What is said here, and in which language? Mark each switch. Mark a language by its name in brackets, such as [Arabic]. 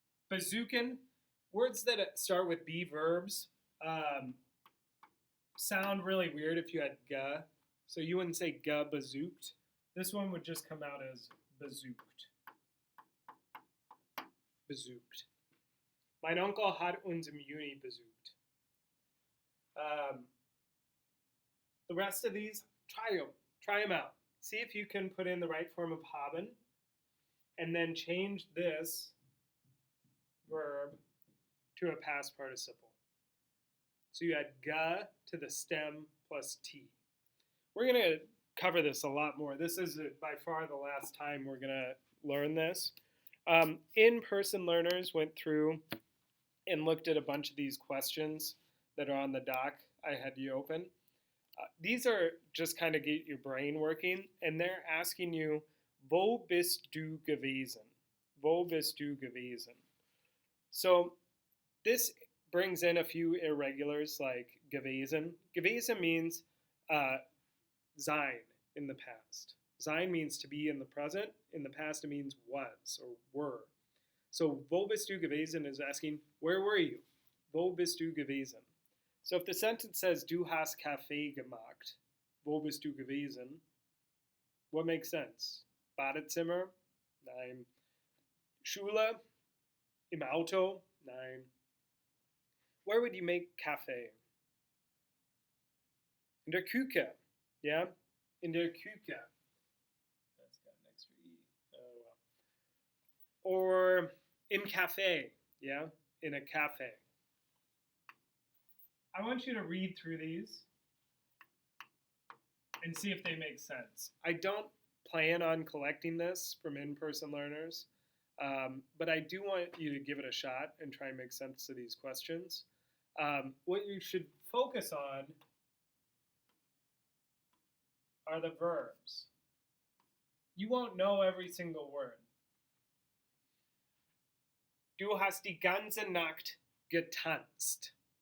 [English] Bazookin, words that start with be verbs sound really weird if you had ge. So you wouldn't say ge bazooked. This one would just come out as bazooked. [German] Besucht. Mein Onkel hat uns im Juni besucht. [English] The rest of these, try them out. See if you can put in the right form of haben, and then change this verb to a past participle. So you add ge to the stem plus t. We're going to cover this a lot more. This is by far the last time we're going to learn this. In-person learners went through and looked at a bunch of these questions that are on the doc I had you open. These are just kind of get your brain working, and they're asking you, [German] wo bist du gewesen? Wo bist du gewesen? [English] So this brings in a few irregulars like gewesen. Gewesen means sein in the past. Sein means to be in the present. In the past, it means was or were. So, [German] wo bist du gewesen [English] is asking, where were you? [German] Wo bist du gewesen? [English] So, if the sentence says, [German] du hast Kaffee gemacht, wo bist du gewesen? [English] What makes sense? [German] Badezimmer? Nein. Schule? Im Auto? Nein. [English] Where would you make Kaffee? [German] In der Küche. [English] Yeah? [German] In der Küche. [English] That's got an extra E. Oh, well. Or [German] im Café. [English] Yeah? In a cafe. I want you to read through these and see if they make sense. I don't plan on collecting this from in-person learners, but I do want you to give it a shot and try and make sense of these questions. What you should focus on are the verbs. You won't know every single word. [German] Du hast die ganze Nacht getanzt.